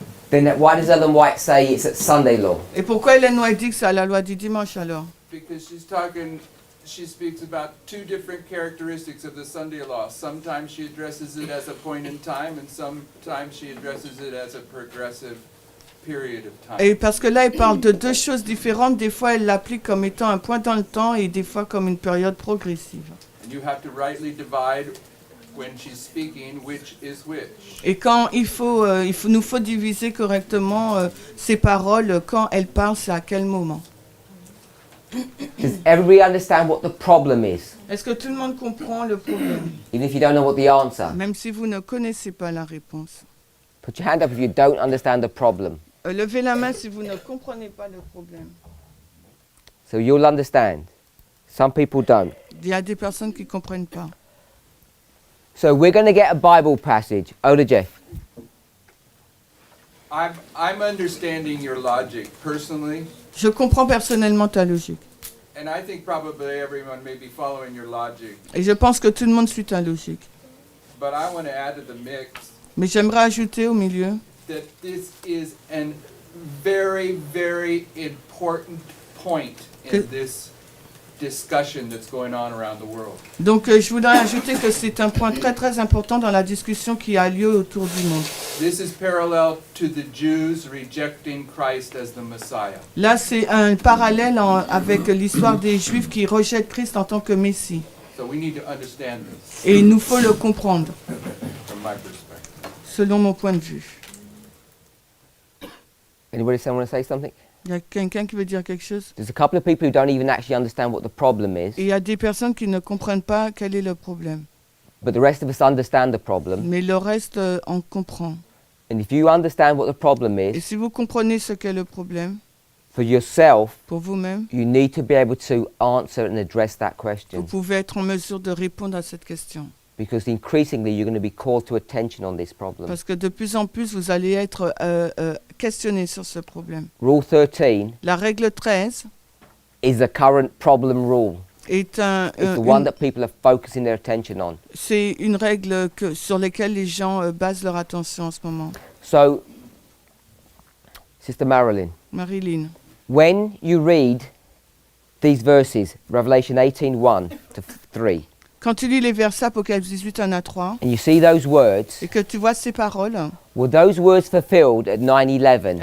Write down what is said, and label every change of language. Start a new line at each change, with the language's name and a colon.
English: Then why does Ellen White say it's at Sunday law?
French: Et pourquoi Hélène White dit que c'est à la loi du dimanche alors?
English: Because she speaks about two different characteristics of the Sunday law. Sometimes she addresses it as a point in time, and sometimes she addresses it as a progressive period of time.
French: Et parce que là, elle parle de deux choses différentes. Des fois, elle l'applique comme étant un point dans le temps et des fois comme une période progressive.
English: And you have to rightly divide when she's speaking which is which.
French: Et quand nous faut diviser correctement ces paroles, quand elle parle, c'est à quel moment.
English: Does everybody understand what the problem is?
French: Est-ce que tout le monde comprend le problème?
English: Even if you don't know what the answer.
French: Même si vous ne connaissez pas la réponse.
English: Put your hand up if you don't understand the problem.
French: Levez la main si vous ne comprenez pas le problème.
English: So you'll understand. Some people don't.
French: Il y a des personnes qui ne comprennent pas.
English: So we're going to get a Bible passage. Oda Jeff. I'm understanding your logic personally,
French: Je comprends personnellement ta logique.
English: and I think probably everyone may be following your logic.
French: Et je pense que tout le monde suit ta logique.
English: But I want to add to the mix
French: Mais j'aimerais ajouter au milieu
English: that this is a very, very important point in this discussion that's going on around the world.
French: Donc je voudrais ajouter que c'est un point très très important dans la discussion qui a lieu autour du monde.
English: This is parallel to the Jews rejecting Christ as the Messiah.
French: Là c'est un parallèle avec l'histoire des Juifs qui rejettent Christ en tant que Messie.
English: So we need to understand this
French: Et il nous faut le comprendre,
English: from my perspective.
French: selon mon point de vue.
English: Anybody want to say something?
French: Il y a quelqu'un qui veut dire quelque chose?
English: There's a couple of people who don't even actually understand what the problem is.
French: Et il y a des personnes qui ne comprennent pas quel est le problème.
English: But the rest of us understand the problem.
French: Mais le reste en comprend.
English: And if you understand what the problem
French: Et
English: is,
French: si vous comprenez ce qu'est le problème,
English: for yourself,
French: pour vous-même,
English: you need to be able to answer and address that
French: vous
English: question.
French: pouvez être en mesure de répondre à cette question.
English: Because increasingly you're going to be called to attention on this problem.
French: Parce que de plus en plus, vous allez être questionné sur ce problème.
English: Rule 13
French: La règle 13
English: is the current problem rule.
French: est
English: It's the one that people are focusing their attention on.
French: c'est une règle sur laquelle les gens basent leur attention en ce moment.
English: So, Sister Marilyn,
French: Marilyn,
English: when you read these verses, Revelation 18:1 to 3,
French: Quand tu lis les versets Apocalypse 18, 1 à 3,
English: and you see those words,
French: et que tu vois ces paroles,
English: were those words fulfilled at 9/11?